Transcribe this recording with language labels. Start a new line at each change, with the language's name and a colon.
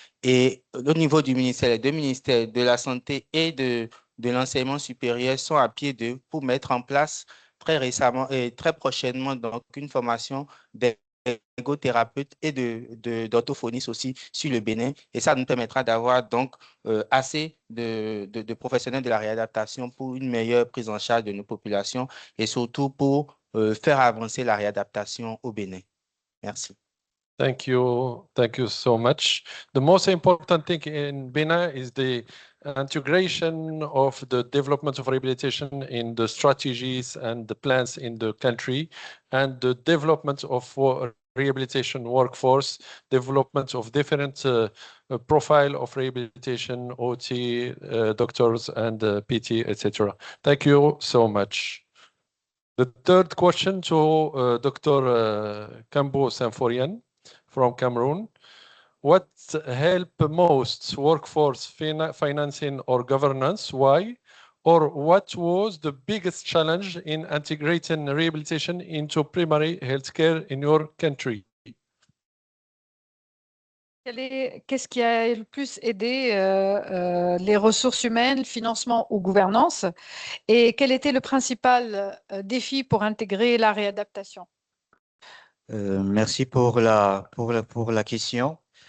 French: Et au niveau du ministère, les deux ministères de la Santé et de l'enseignement supérieur sont à pied d'œuvre pour mettre en place très récemment et très prochainement donc une formation d'ergothérapeutes et d'orthophonistes aussi sur le Bénin. Et ça nous permettra d'avoir donc assez de professionnels de la réadaptation pour une meilleure prise en charge de nos populations et surtout pour faire avancer la réadaptation au Bénin. Merci.
English: Thank you so much. The most important thing in Benin is the integration of the development of rehabilitation in the strategies and the plans in the country, and the development of rehabilitation workforce, development of different profile of rehabilitation, OT, doctors, and PT, etc. Thank you so much. The third question to Dr. Kambo Sanforian from Cameroon. What help most workforce financing or governance? Why? Or what was the biggest challenge in integrating rehabilitation into primary healthcare in your country?
French: Qu'est-ce qui a le plus aidé les ressources humaines, le financement ou gouvernance? Et quel était le principal défi pour intégrer la réadaptation? Merci pour la question.